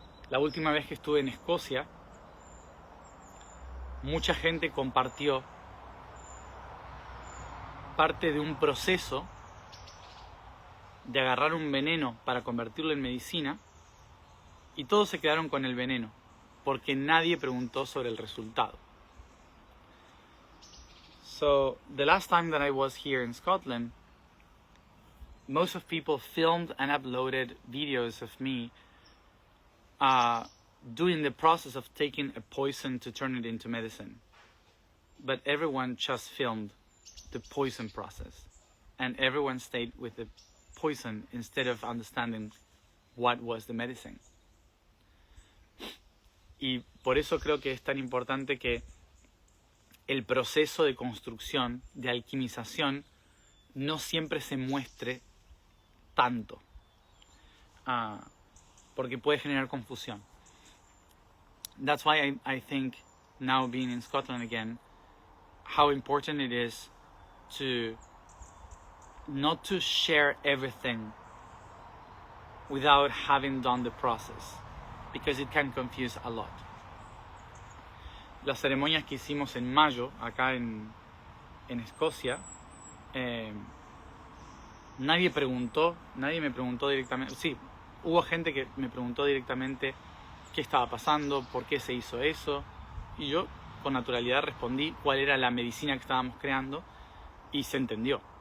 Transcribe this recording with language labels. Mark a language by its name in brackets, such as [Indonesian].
[Spanish] La última vez que estuve en Escocia, mucha gente compartió parte de un proceso de agarrar un veneno para convertirlo en medicina y todos se quedaron con el veneno porque nadie preguntó sobre el resultado. [English] So the last time that I was here in Scotland, most of people filmed and uploaded videos of me doing the process of taking a poison to turn it into medicine. But everyone just filmed the poison process. And everyone stayed with the poison instead of understanding what was the medicine. [Spanish] Y por eso creo que es tan importante que el proceso de construcción, de alquimización, no siempre se muestre tanto. Porque puede generar confusión. [English] That's why I think, now being in Scotland again, how important it is to not to share everything without having done the process, because it can confuse a lot. [Spanish] Las ceremonias que hicimos en mayo, acá en Escocia, nadie me preguntó directamente. Sí, hubo gente que me preguntó directamente qué estaba pasando, por qué se hizo eso, y yo con naturalidad respondí cuál era la medicina que estábamos creando y se entendió.